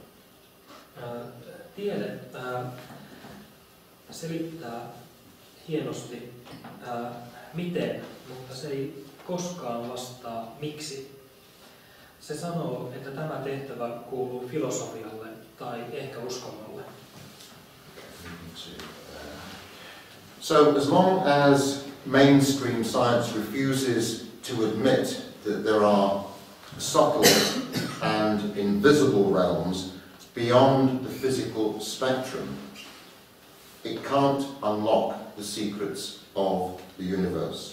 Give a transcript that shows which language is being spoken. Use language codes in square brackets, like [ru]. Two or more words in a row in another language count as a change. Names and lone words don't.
[fi] Tiede selittää hienosti miten, mutta se ei koskaan vastaa miksi. Se sanoo, että tämä tehtävä kuuluu filosofialle tai ehkä uskonnolle. [en] So as long as mainstream science refuses to admit that there are subtle and invisible realms beyond the physical spectrum, it can't unlock the secrets of the universe.